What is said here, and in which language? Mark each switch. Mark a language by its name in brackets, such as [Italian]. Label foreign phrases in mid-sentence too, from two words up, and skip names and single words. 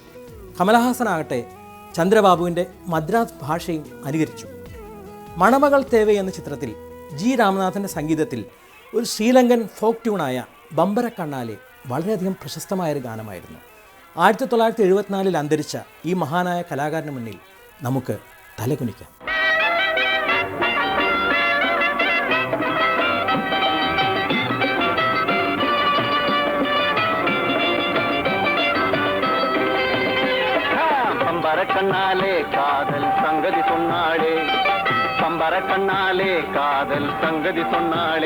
[Malayalam] കമലഹാസനാകട്ടെ ചന്ദ്രബാബുവിൻ്റെ മദ്രാസ് ഭാഷയും അനുകരിച്ചു. മണമകൾ തേവ എന്ന ചിത്രത്തിൽ ജി രാമനാഥൻ്റെ സംഗീതത്തിൽ ഒരു ശ്രീലങ്കൻ ഫോക്ക് ട്യൂണായ ബമ്പര കണ്ണാലെ വളരെയധികം പ്രശസ്തമായൊരു ഗാനമായിരുന്നു. 1974 അന്തരിച്ച ഈ മഹാനായ കലാകാരന് മുന്നിൽ നമുക്ക് തലകുനിക്കാം. [Tamil] கண்ணாலே காதல் சங்கதி சொன்னாளே, பம்பர கண்ணாலே காதல் சங்கதி சொன்னாளே.